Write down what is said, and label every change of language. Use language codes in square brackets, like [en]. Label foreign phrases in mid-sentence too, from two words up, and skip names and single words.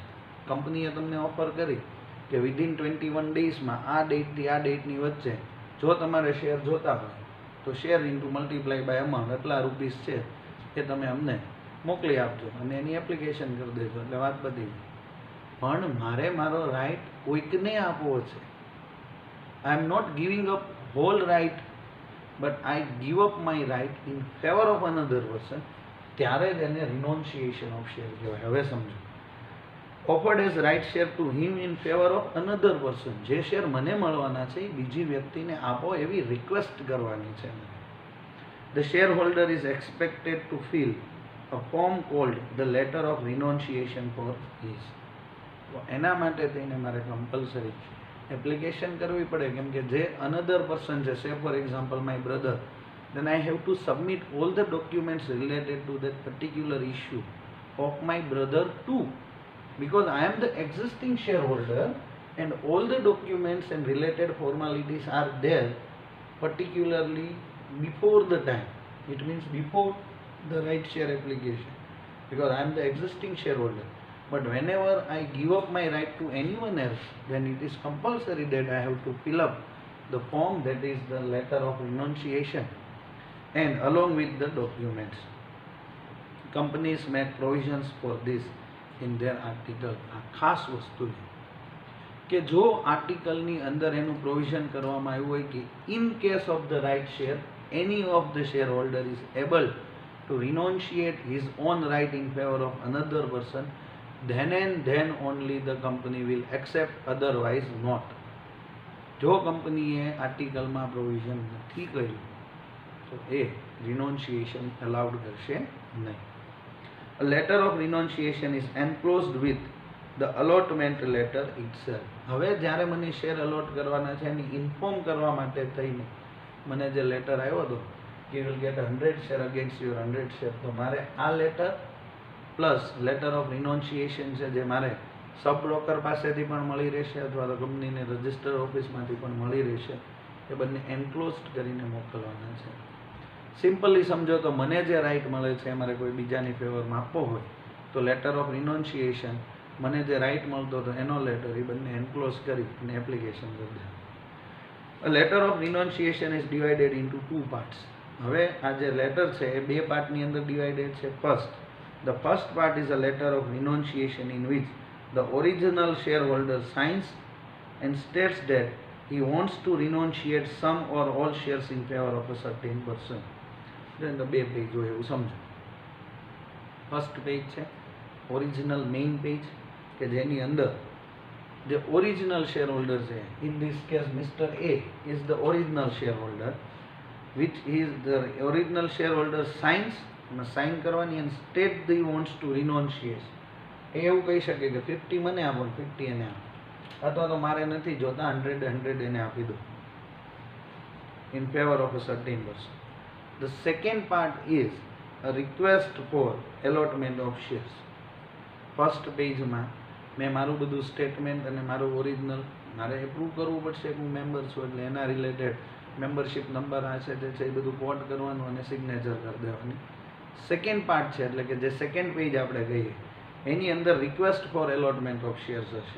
[gu] કંપનીએ તમને ઓફર કરી કે વિધિન 21 ડેઝમાં આ ડેટથી આ ડેટની વચ્ચે જો તમારે શેર જોતા હોય તો [en] share into multiply by amount [gu] એટલા રૂપીસ છે એ તમે અમને મોકલી આપજો અને એની એપ્લિકેશન કરી દેજો એટલે વાત બધી. પણ મારે મારો રાઇટ કોઈકને આપવો છે. [en] I am not giving up whole right but I give up my right in favor of another person, [gu] ત્યારે જ એને [en] renunciation of share [gu] કહેવાય. હવે સમજો, [en] offered as right share to him in favor of another person, [gu] જે શેર મને મળવાના છે એ બીજી વ્યક્તિને આપો એવી રિક્વેસ્ટ કરવાની છે. [en] The shareholder is expected to fill a form called the letter of renunciation for his. [gu] એના માટે થઈને મારે કમ્પલસરી એપ્લિકેશન કરવી પડે, કેમ કે જે અનધર પર્સન છે, [en] say for example my brother, then I have to submit all the documents related to that particular issue of my brother too, because I am the existing shareholder and all the documents and related formalities are there particularly before the time. It means before the right share application, because I am the existing shareholder. But whenever I give up my right to anyone else, then it is compulsory that I have to fill up the form, that is the letter of renunciation, and along with the documents. Companies make provisions for this in their article. [gu] આ ખાસ વસ્તુ છે કે જો આર્ટિકલની અંદર એનું પ્રોવિઝન કરવામાં આવ્યું હોય કે [en] in case of the right share any of the shareholder is able to renunciate his own right in favor of another person, then and then only the company will accept, otherwise not. [gu] જો કંપનીએ આર્ટિકલમાં પ્રોવિઝન નથી કર્યું તો એ રિનોન્સિએશન અલાઉડ કરશે નહીં. [en] A letter of renunciation is enclosed with the allotment letter itself. [gu] હવે જ્યારે મને શેર અલોટ કરવાના છે એની ઇન્ફોર્મ કરવા માટે થઈને મને જે લેટર આવ્યો હતો કે [en] you will get 100 share against your 100 share, [gu] તો મારે આ [en] letter plus letter of renunciation [gu] છે જે મારે [en] sub broker [gu] પાસેથી પણ મળી રહેશે અથવા તો કંપનીને રજિસ્ટર ઓફિસમાંથી પણ મળી રહેશે, એ બંને એન્ક્લોઝડ કરીને મોકલવાના છે. સિમ્પલી સમજો તો મને જે રાઇટ મળે છે મારે કોઈ બીજાની ફેવરમાં આપવો હોય તો [en] letter of renunciation, [gu] મને જે રાઇટ મળતો હતો એનો લેટર, એ બંને એન્ક્લોઝ કરી અને એપ્લિકેશન કરી દે. [en] A letter of renunciation is divided into two parts. [gu] હવે આ જે લેટર છે એ બે પાર્ટની અંદર ડિવાઇડેડ છે. [en] The first part is a letter of renunciation in which the original shareholder signs and states that he wants to renunciate some or all shares in favor of a certain person. [gu] એટલે બે પેજ હોય એવું સમજો. [en] first page [gu] છે [en] original main page [gu] કે જેની અંદર [en] the original shareholder [gu] છે, [en] in this case Mr. A is the original shareholder, which is the original shareholder signs, [gu] સાઇન કરવાની [en] and state that he wants to renunciate. [gu] એ એવું કહી શકે કે 50 મને આપો 50 એને આપો, અથવા તો મારે નથી જોતા 100 એને આપી દો [en] in favor of a certain person. The second part is a request for allotment of shares. [gu] ફર્સ્ટ પેજમાં મેં મારું બધું સ્ટેટમેન્ટ અને મારું ઓરિજિનલ મારે એપ્રૂવ કરવું પડશે કે હું મેમ્બર છું, એટલે એના રિલેટેડ [en] membership number [gu] આ છે તે છે એ બધું કોડ કરવાનું અને સિગ્નેચર કરી દેવાની. [en] second part [gu] છે એટલે કે જે [en] second page [gu] આપણે કહીએ એની અંદર [en] request for allotment of shares [gu] હશે.